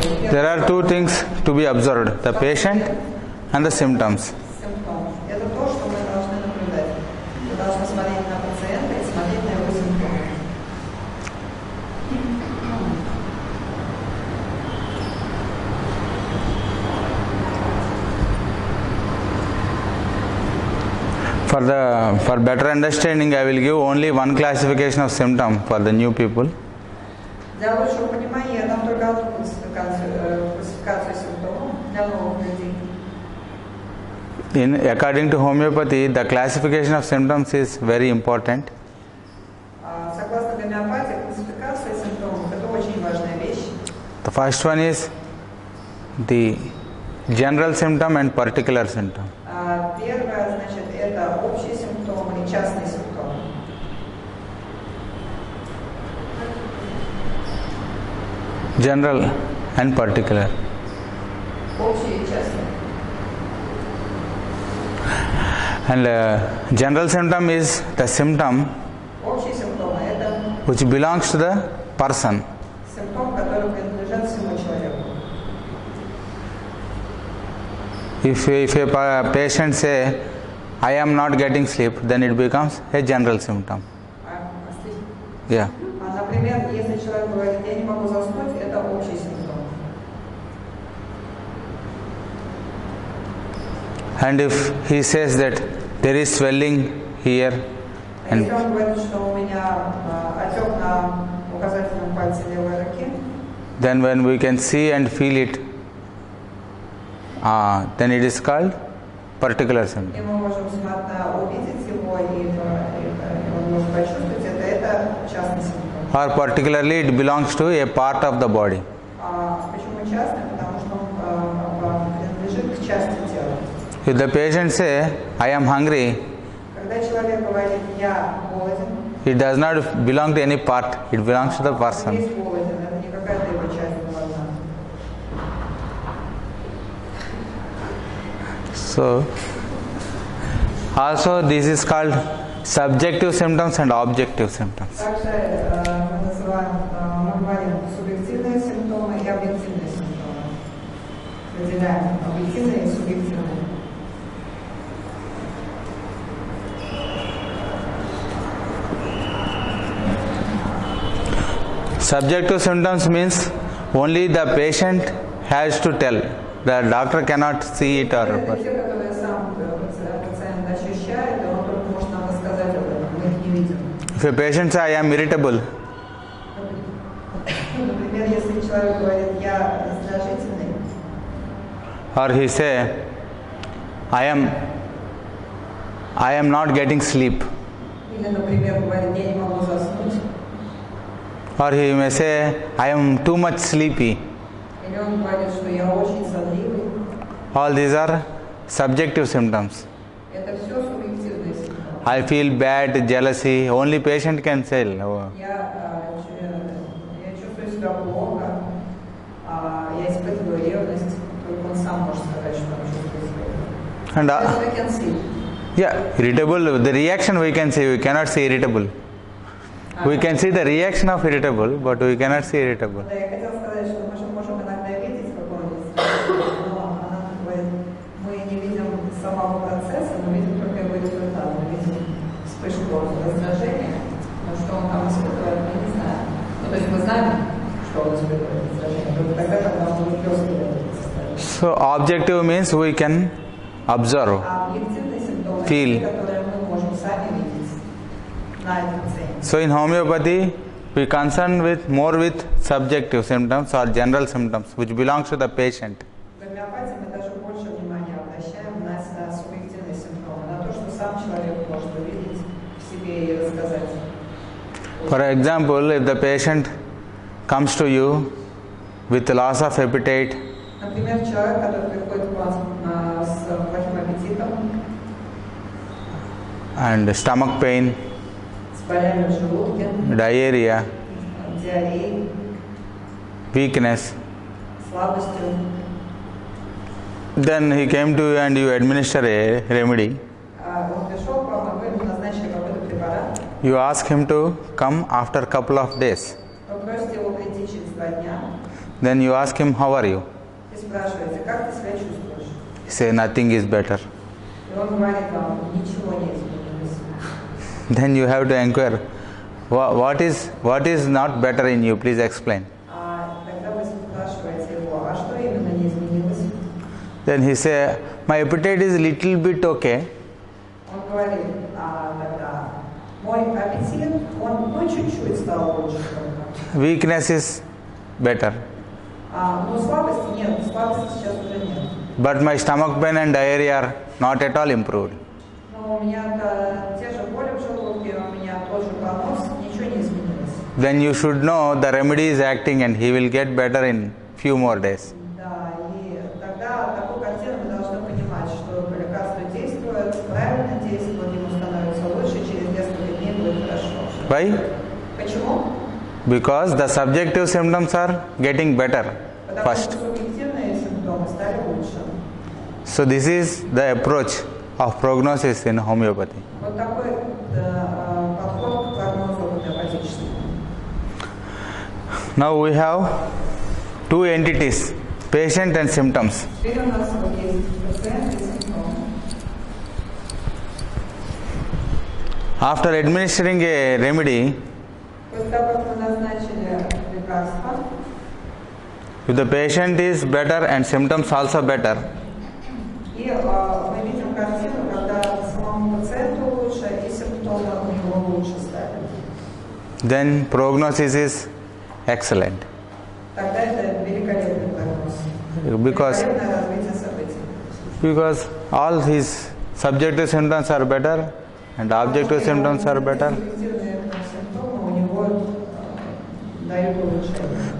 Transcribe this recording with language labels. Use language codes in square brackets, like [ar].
[en] There are two things to be observed, the patient and the symptoms. [ru] Это то, что мы должны наблюдать. Мы должны смотреть на пациента и смотреть на его симптомы. [en] For better understanding, I will give only one classification of symptom for the new people. [ru] Для лучшего понимания я дам только одну классификацию симптомов для новых людей. [en] According to homeopathy, the classification of symptoms is very important. [ru] Согласно гомеопатии, классификация симптомов – это очень важная вещь. [en] The first one is the general symptom and particular symptom. [ru] Первое, значит, это общий симптом или частный симптом. [en] General and particular. [ru] Общий и частный. [en] And general symptom is the symptom [ru] Общие симптомы – это [en] which belongs to the person. [ru] симптом, который принадлежит всему человеку. [en] If a patient say, I am not getting sleep, then it becomes a general symptom. Yeah. [ru] Например, если человек говорит, я не могу заснуть, это общий симптом. [en] And if he says that there is swelling here, [ru] Если он говорит, что у меня отек на указательном пальце левой руки, [en] then when we can see and feel it, then it is called particular [ru] И [en] symptom. [ru] мы можем увидеть его и он может почувствовать это частный симптом. [en] Or particularly it belongs to a part of the body. [ru] Почему частный? Потому что он принадлежит к части тела. [en] If the patient say, I am hungry, [ru] Когда человек говорит «я голоден», [en] it does not belong to any part, it belongs to the [ru] он [en] person. [ru] есть голоден, это не какая-то его часть голодна. [en] So, also this is called subjective symptoms and objective symptoms. [ru] Также мы говорим субъективные симптомы и объективные симптомы. Выделяем объективные и субъективные. [en] Subjective symptoms means only the patient has to tell. The doctor cannot see it or. [ru] Это те, которые сам пациент ощущает, и он только может нам рассказать об этом, мы их не видим. [en] If a patient says, I am irritable, [ru] Например, если человек говорит «я раздражительный», [en] or he say, I am not getting sleep, [ru] или, например, говорит «я не могу заснуть», [en] or he may say, I am too much sleepy. [ru] или он говорит, что «я очень сонливый», [en] All these are subjective symptoms. [ru] это все субъективные симптомы. [en] I feel bad, jealousy, only patient can say. Oh. [ru] Я чувствую себя плохо, я испытываю ревность, только он сам может сказать, что он чувствует себя. [en] And That's what I can see. yeah, irritable, the reaction we can see, we cannot see irritable. We can see the reaction of irritable, but we cannot see irritable. [ru] Да, я хотела сказать, что мы же можем иногда видеть какого-нибудь раздражения, но она говорит, мы не видим самого процесса, мы видим только его результат, мы видим вспышку раздражения, но что он там испытывает, мы не знаем. Ну, то есть мы знаем, что он испытывает раздражение, только тогда, когда он выплескивает это состояние. [en] So objective means we can observe. [ru] А объективные симптомы, [en] Feel. [ru] которые мы можем сами видеть на этом пациенте. [en] So in homeopathy, we concern more with subjective symptoms or general symptoms, which belongs to the patient. [ru] В гомеопатии мы даже больше внимания обращаем на субъективные симптомы, на то, что сам человек может увидеть в себе и рассказать. [en] For example, if the patient comes to you with loss of appetite, [ru] Например, человек, который приходит к вам с плохим аппетитом, [en] and stomach pain, [ru] с болями в желудке, [en] diarrhea, [ru] диареей, [en] weakness, [ru] слабостью, [en] then he came to you and you administer a remedy. [ru] он пришел к вам, и вы ему назначили какой-то препарат, [en] You ask him to come after a couple of days. [ru] вы просите его прийти через 2 дня [en] Then you ask him, how are you? [ru] и спрашиваете, как ты себя чувствуешь? [en] He say, nothing is better. [ru] И он говорит вам, ничего не изменилось. [en] Then you have to inquire, what is not better in you? Please explain. [ru] Тогда вы спрашиваете его, а что именно не изменилось? [en] Then he say, my appetite is little bit okay, [ru] Он говорит, тогда, мой аппетит, он чуть-чуть стал лучше только. [en] weakness is better. [ru] Но слабости нет, слабости сейчас уже нет. [en] But my stomach pain and diarrhea are not at all improved. [ru] Но у меня те же боли в желудке, у меня тот же понос, ничего не изменилось. [en] Then you should know the remedy is acting and he will get better in few more days. [ru] Да, и тогда такую картину мы должны понимать, что лекарство действует, правильно действует, ему становится лучше, через несколько дней будет хорошо. [en] Why? [ru] Почему? [en] Because the subjective symptoms are getting better [ru] Потому [en] first. [ru] что субъективные симптомы стали лучше. [en] So this is the approach of prognosis in homeopathy. [ru] Вот такой подход к прогнозу гомеопатический. [en] Now we have two entities, patient and symptoms. [ru] Теперь у нас вот есть пациент и симптом. [en] After administering a remedy, [ru] После того, как мы назначили лекарство, [en] if the patient is better and symptoms also better, [ru] и мы видим картину, когда самому пациенту лучше и симптомы у него лучше стали. [en] then prognosis is excellent. [ru] Тогда это великолепный прогноз. [en] Because [ru] Великолепное развитие событий. [en] because all his subjective symptoms are better and objective symptoms are better. [ru] Субъективные симптомы у него дают улучшение.